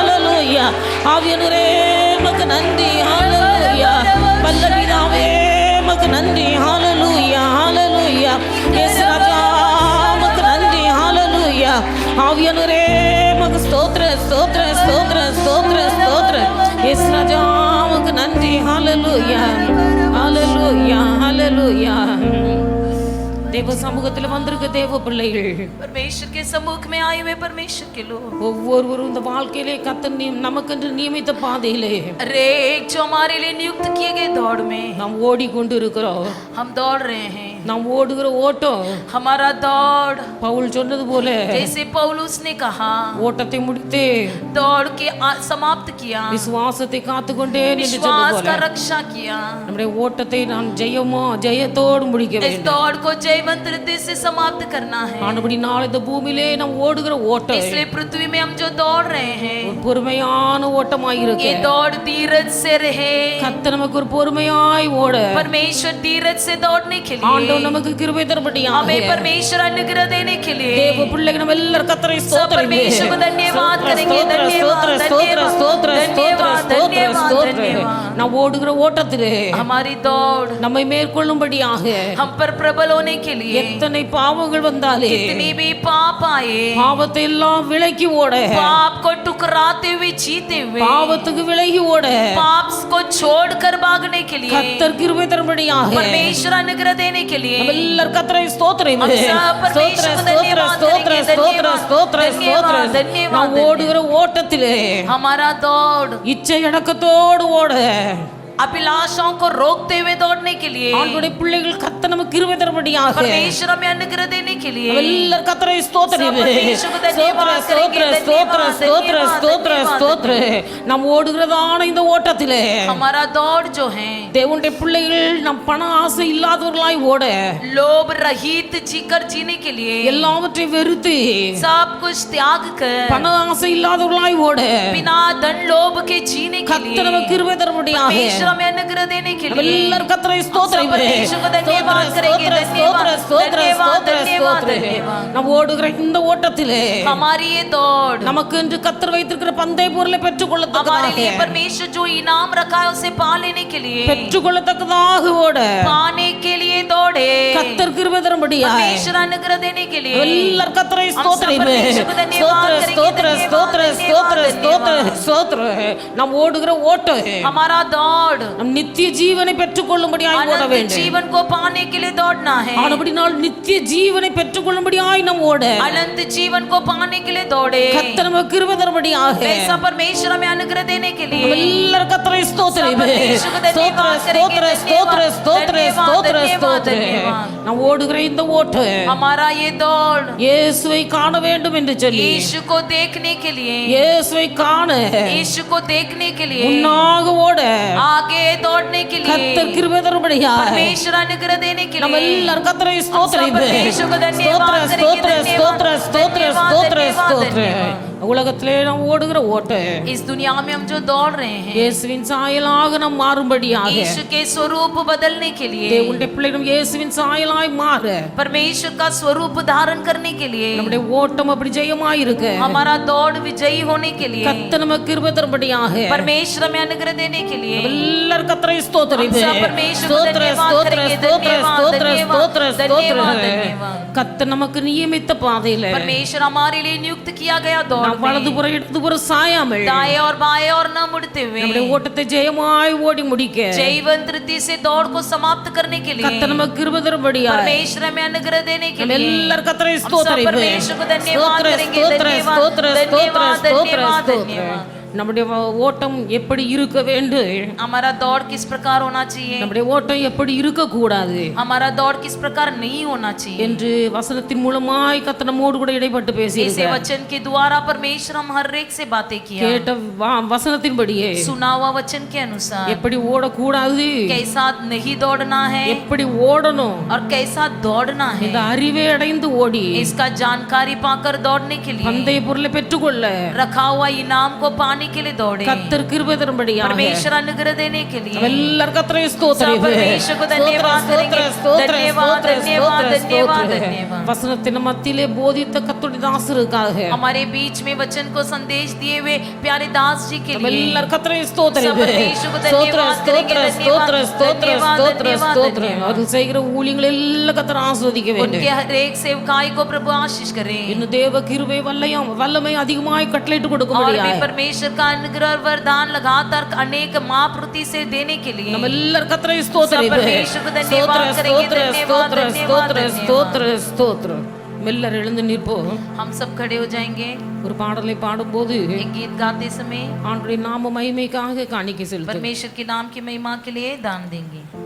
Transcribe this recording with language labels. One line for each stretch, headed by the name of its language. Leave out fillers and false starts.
Tamil: உமக்கு நன்றி ஹalleluya வல்ல பிதாவே உமக்கு நன்றி ஹalleluya ஹalleluya இயேசு ராஜா உமக்கு நன்றி ஹalleluya ஆவியானவரே உமக்கு ஸ்தோத்திரம் ஸ்தோத்திரம் ஸ்தோத்திரம் ஸ்தோத்திரம் ஸ்தோத்திரம் இயேசு ராஜா உமக்கு நன்றி ஹalleluya ஹalleluya ஹalleluya தேவ சமூகத்தில் வந்திருக்க தேவ பிள்ளைகள்
Hindi: परमेश्वर के सम्मुख में आए हुए परमेश्वर के लोग
Tamil: ஒவ்வொருவரும் இந்த வாழ்க்கையிலே கர்த்தர் நமக்கென்று நியமித்த பாதையிலே
Hindi: हर एक जो हमारे लिए नियुक्त किए गए दौड़ में
Tamil: நாம் ஓடிக்கொண்டு இருக்கிறோம்
Hindi: हम दौड़ रहे हैं
Tamil: நாம் ஓடுகிற ஓட்டம்
Hindi: हमारा दौड़
Tamil: பவுல் சொன்னது போல
Hindi: जैसे पौलुस ने कहा
Tamil: ஓட்டத்தை முடித்து
Hindi: दौड़ के समाप्त किया
Tamil: விசுவாசத்தை காத்துக்கொண்டே நின்று சொன்னது
Hindi: विश्वास
Tamil: போல
Hindi: का रक्षा किया
Tamil: நம்முடைய ஓட்டத்தை நாம் ஜெயத்தோடு முடிக்க
Hindi: इस
Tamil: வேண்டும்
Hindi: दौड़ को जयवंत रीति से समाप्त करना है
Tamil: ஆனபடி நாளை இந்த பூமியிலே நாம் ஓடுகிற ஓட்டம்
Hindi: इसलिए पृथ्वी में हम जो दौड़ रहे हैं
Tamil: பொறுமையான ஓட்டமாய் இருக்கு
Hindi: ये दौड़ धीरज से रहे
Tamil: கர்த்தர் நமக்கு ஒரு பொறுமையாய் ஓட
Hindi: परमेश्वर धीरज से दौड़ने के लिए
Tamil: ஆண்டவர் நமக்கு கிருபை தரும்படியாக
Hindi: हमें परमेश्वर अनुग्रह देने के लिए
Tamil: தேவ பிள்ளைகள் நம்ம எல்லாரும் கர்த்தரை
Hindi: सब
Tamil: ஸ்தோத்திரிப்போம்
Hindi: परमेश्वर को धन्यवाद करेंगे
Tamil: ஸ்தோத்திர ஸ்தோத்திர ஸ்தோத்திர ஸ்தோத்திர ஸ்தோத்திர ஸ்தோத்திர
Hindi: धन्यवाद
Tamil: நாம் ஓடுகிற ஓட்டத்திலே
Hindi: हमारी दौड़
Tamil: நம்மை மேற்கொள்ளும்படியாக
Hindi: हम पर प्रबल होने के लिए
Tamil: எத்தனை பாவங்கள் வந்தாலே
Hindi: कितनी भी पाप आए
Tamil: பாவத்தை எல்லாம் விலக்கி ஓட
Hindi: पाप को टुकराते हुए जीते हुए
Tamil: பாவத்துக்கு விலகி ஓட
Hindi: पाप को छोड़कर भागने के लिए
Tamil: கர்த்தர் கிருபை தரும்படியாக
Hindi: परमेश्वर अनुग्रह देने के लिए
Tamil: நம்ம எல்லாரும் கர்த்தரை ஸ்தோத்திரிப்போம்
Hindi: हम सब
Tamil: ஸ்தோத்திர
Hindi: परमेश्वर को
Tamil: ஸ்தோத்திர
Hindi: धन्यवाद
Tamil: ஸ்தோத்திர
Hindi: करेंगे
Tamil: ஸ்தோத்திர ஸ்தோத்திர
Hindi: धन्यवाद
Tamil: ஸ்தோத்திர
Hindi: धन्यवाद
Tamil: நாம் ஓடுகிற ஓட்டத்திலே
Hindi: हमारा दौड़
Tamil: இச்சை அடக்கத்தோடு ஓட
Hindi: अभिलाषाओं को रोकते हुए दौड़ने के लिए
Tamil: ஆண்டவருடைய பிள்ளைகள் கர்த்தர் நமக்கு கிருபை தரும்படியாக
Hindi: परमेश्वर हमें अनुग्रह देने के लिए
Tamil: எல்லாரும் கர்த்தரை ஸ்தோத்திரிப்போம்
Hindi: परमेश्वर को धन्यवाद
Tamil: ஸ்தோத்திர
Hindi: करेंगे
Tamil: ஸ்தோத்திர ஸ்தோத்திர
Hindi: धन्यवाद
Tamil: ஸ்தோத்திர நாம் ஓடுகிறதான இந்த ஓட்டத்திலே
Hindi: हमारा दौड़ जो है
Tamil: தேவனுடைய பிள்ளைகள் நம் பண ஆசை இல்லாதவர்களாய் ஓட
Hindi: लोभ रहित जीकर जीने के लिए
Tamil: எல்லாவற்றையும் வெறுத்து
Hindi: सब कुछ त्याग कर
Tamil: பண ஆசை இல்லாதவர்களாய் ஓட
Hindi: बिना धन लोभ के जीने के
Tamil: கர்த்தர்
Hindi: लिए
Tamil: நமக்கு கிருபை தரும்படியாக
Hindi: परमेश्वर हमें अनुग्रह देने के लिए
Tamil: எல்லாரும் கர்த்தரை
Hindi: सब
Tamil: ஸ்தோத்திரிப்போம்
Hindi: परमेश्वर को धन्यवाद करेंगे धन्यवाद धन्यवाद धन्यवाद धन्यवाद
Tamil: நாம் ஓடுகிற இந்த ஓட்டத்திலே
Hindi: हमारी ये दौड़
Tamil: நமக்கு என்று கர்த்தர் வைத்திருக்கிற பந்தய பொருளை
Hindi: हमारे
Tamil: பெற்றுக்கொள்ளத்தக்கதாக
Hindi: लिए परमेश्वर जो इनाम रखा है उसे पा लेने के लिए
Tamil: பெற்றுக்கொள்ளத்தக்கதாக ஓட
Hindi: पाने के लिए दौड़े
Tamil: கர்த்தர் கிருபை தரும்படியாக
Hindi: परमेश्वर अनुग्रह देने के लिए
Tamil: எல்லாரும் கர்த்தரை
Hindi: हम सब
Tamil: ஸ்தோத்திரிப்போம்
Hindi: परमेश्वर को धन्यवाद
Tamil: ஸ்தோத்திர
Hindi: करेंगे
Tamil: ஸ்தோத்திர ஸ்தோத்திர ஸ்தோத்திர ஸ்தோத்திர ஸ்தோத்திர நாம் ஓடுகிற ஓட்டம்
Hindi: हमारा दौड़
Tamil: நம் நித்திய ஜீவனை பெற்றுக்கொள்ளும்படியாய் ஓட
Hindi: अनंत
Tamil: வேண்டும்
Hindi: जीवन को पाने के लिए दौड़ना है
Tamil: ஆனபடினால் நித்திய ஜீவனை பெற்றுக்கொள்ளும்படியாய் நாம் ஓட
Hindi: अनंत जीवन को पाने के लिए दौड़े
Tamil: கர்த்தர் நமக்கு கிருபை தரும்படியாக
Hindi: ऐसा परमेश्वर हमें अनुग्रह देने के लिए
Tamil: எல்லாரும் கர்த்தரை ஸ்தோத்திரிப்போம் ஸ்தோத்திர ஸ்தோத்திர ஸ்தோத்திர ஸ்தோத்திர ஸ்தோத்திர ஸ்தோத்திர நாம் ஓடுகிற இந்த ஓட்டம்
Hindi: हमारा ये दौड़
Tamil: இயேசுவை காண வேண்டும் என்று சொல்லி
Hindi: यीशु को देखने के लिए
Tamil: இயேசுவை காண
Hindi: यीशु को देखने के लिए
Tamil: முன்னாக ஓட
Hindi: आगे दौड़ने के लिए
Tamil: கர்த்தர் கிருபை தரும்படியாக
Hindi: परमेश्वर अनुग्रह देने के
Tamil: நம்ம
Hindi: लिए
Tamil: எல்லாரும் கர்த்தரை
Hindi: सब
Tamil: ஸ்தோத்திரிப்போம்
Hindi: परमेश्वर को
Tamil: ஸ்தோத்திர
Hindi: धन्यवाद
Tamil: ஸ்தோத்திர
Hindi: करेंगे
Tamil: ஸ்தோத்திர ஸ்தோத்திர ஸ்தோத்திர ஸ்தோத்திர
Hindi: धन्यवाद
Tamil: உலகத்திலே நாம் ஓடுகிற ஓட்டம்
Hindi: इस दुनिया में हम जो दौड़ रहे हैं
Tamil: இயேசுவின் சாயலாக நாம் மாறும்படியாக
Hindi: यीशु के स्वरूप बदलने के लिए
Tamil: தேவனுடைய பிள்ளைகள் இயேசுவின் சாயலாய் மாற
Hindi: परमेश्वर का स्वरूप धारण करने के लिए
Tamil: நம்முடைய ஓட்டம் அப்படி ஜெயமாய் இருக்க
Hindi: हमारा दौड़ विजयी होने के लिए
Tamil: கர்த்தர் நமக்கு கிருபை தரும்படியாக
Hindi: परमेश्वर हमें अनुग्रह देने के लिए
Tamil: எல்லாரும் கர்த்தரை
Hindi: हम सब
Tamil: ஸ்தோத்திரிப்போம்
Hindi: परमेश्वर को
Tamil: ஸ்தோத்திர
Hindi: धन्यवाद
Tamil: ஸ்தோத்திர
Hindi: करेंगे
Tamil: ஸ்தோத்திர
Hindi: धन्यवाद
Tamil: ஸ்தோத்திர ஸ்தோத்திர
Hindi: धन्यवाद
Tamil: ஸ்தோத்திர
Hindi: धन्यवाद
Tamil: கர்த்தர் நமக்கு நியமித்த பாதையில
Hindi: परमेश्वर हमारे लिए नियुक्त किया गया दौड़
Tamil: நாம்
Hindi: में
Tamil: வலதுபுறம் இடதுபுறம் சாயாமல்
Hindi: दाएं और बाएं और न मुड़ते हुए
Tamil: நம்முடைய ஓட்டத்தை ஜெயமாய் ஓடி முடிக்க
Hindi: जयवंत रीति से दौड़ को समाप्त करने के लिए
Tamil: கர்த்தர் நமக்கு கிருபை தரும்படியாக
Hindi: परमेश्वर हमें अनुग्रह देने के
Tamil: நம்ம
Hindi: लिए
Tamil: எல்லாரும் கர்த்தரை
Hindi: हम सब
Tamil: ஸ்தோத்திரிப்போம்
Hindi: परमेश्वर को धन्यवाद
Tamil: ஸ்தோத்திர
Hindi: करेंगे
Tamil: ஸ்தோத்திர
Hindi: धन्यवाद धन्यवाद
Tamil: ஸ்தோத்திர
Hindi: धन्यवाद
Tamil: ஸ்தோத்திர
Hindi: धन्यवाद
Tamil: நம்முடைய ஓட்டம் எப்படி இருக்க வேண்டும்
Hindi: हमारा दौड़ किस प्रकार होना चाहिए
Tamil: நம்முடைய ஓட்டம் எப்படி இருக்க கூடாது
Hindi: हमारा दौड़ किस प्रकार नहीं होना चाहिए
Tamil: என்று வசனத்தின் மூலமாய் கர்த்தர் நம்மோடு கூட இடைப்பட்டு
Hindi: ऐसे
Tamil: பேசியிருக்கிறார்
Hindi: वचन के द्वारा परमेश्वर हम हर एक से बातें किया
Tamil: கேட்ட வசனத்தின்படியே
Hindi: सुना हुआ वचन के अनुसार
Tamil: எப்படி ஓடக்கூடாது
Hindi: कैसा नहीं दौड़ना है
Tamil: எப்படி ஓடணும்
Hindi: और कैसा दौड़ना है
Tamil: இந்த அறிவை அடைந்து ஓடி
Hindi: इसका जानकारी पाकर दौड़ने के लिए
Tamil: பந்தய பொருளை பெற்றுக்கொள்ள
Hindi: रखा हुआ इनाम को पाने पाने के लिए दौड़े,
Tamil: கர்த்தர் கிருபை தரும்படியாக
Hindi: परमेश्वर अनुग्रह देने के लिए
Tamil: எல்லாரும் கர்த்தரை ஸ்தோத்திரம்
Hindi: सब परमेश्वर को धन्यवाद करेंगे, धन्यवाद धन्यवाद धन्यवाद धन्यवाद।
Tamil: வசனத்தின் மத்தியிலே போதித்த கர்த்தருடைய தாசருக்காக
Hindi: हमारे बीच में वचन को संदेश दिए हुए प्यारे दास जी के लिए
Tamil: எல்லாரும் கர்த்தரை ஸ்தோத்திரம்
Hindi: सब परमेश्वर को धन्यवाद करेंगे, धन्यवाद धन्यवाद धन्यवाद।
Tamil: அவர்கள் செய்கிற ஊழியங்கள் எல்லாம் கர்த்தர் ஆசீர்வதிக்க வேண்டும்।
Hindi: उनके हर एक सेवकाई को प्रभु आशीष करें,
Tamil: இன்னும் தேவ கிருபை வல்லமை அதிகமாய் கட்டளையிட்டு
Hindi: और भी
Tamil: கொடுக்கும்படியாக
Hindi: परमेश्वर का अनुग्रह और वरदान लगातार अनेक महाप्रति से देने के लिए
Tamil: நம்ம எல்லாரும் கர்த்தரை ஸ்தோத்திரம்
Hindi: सब परमेश्वर को धन्यवाद करेंगे, धन्यवाद धन्यवाद धन्यवाद।
Tamil: ஸ்தோத்திரம் எல்லாரும் எழுந்து நிற்போம்।
Hindi: हम सब खड़े हो जाएंगे,
Tamil: ஒரு பாடலை பாடும்போது
Hindi: एक गीत गाते समय
Tamil: ஆண்டவருடைய நாம மகிமைக்காக காணிக்கை செலுத்துவோம்।
Hindi: परमेश्वर के नाम की महिमा के लिए दान देंगे।